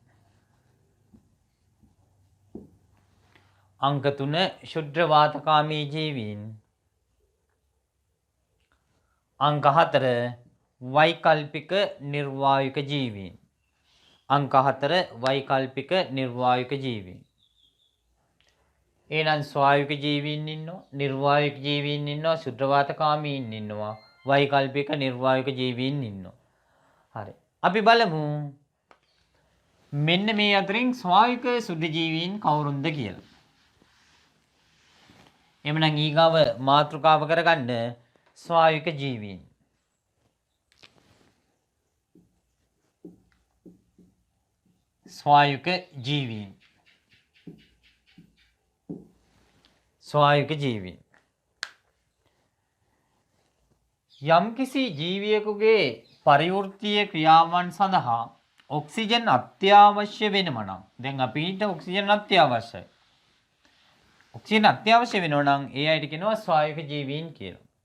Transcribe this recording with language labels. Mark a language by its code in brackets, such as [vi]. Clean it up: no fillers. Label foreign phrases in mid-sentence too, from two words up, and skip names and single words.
[si] අංක 3 ශුද්ධ වාතකාමී ජීවීන්. අංක 4 වෛකල්පික නිර්වායුක ජීවීන්. අංක 4 වෛකල්පික නිර්වායුක ජීවීන්. එහෙනම් ස්වායුක ජීවීන් ඉන්නවා, නිර්වායක ජීවීන් ඉන්නවා, ශුද්ධවාතකාමීන් ඉන්නවා, වෛකල්පික නිර්වායක ජීවීන් ඉන්නවා. හරි. අපි බලමු මෙන්න මේ අතරින් ස්වායුක සුද්ධ ජීවීන් කවුරුන්ද කියලා. එhmenan ඊගාව මාතෘකාව කරගන්න ස්වායුක ජීවීන්. ස්වායුක ජීවීන්. ස්වායුක ජීවීන්. යම්කිසි ජීවියෙකුගේ පරිවෘත්තීය ක්‍රියාවන් සඳහා ඔක්සිජන් අත්‍යවශ්‍ය වෙනම නම් දැන් අපිට ඔක්සිජන් අත්‍යවශ්‍යයි. ඔක්සිජන් අත්‍යවශ්‍ය වෙනවා නම් ඒ අයට කියනවා ස්වායුක ජීවීන් කියලා.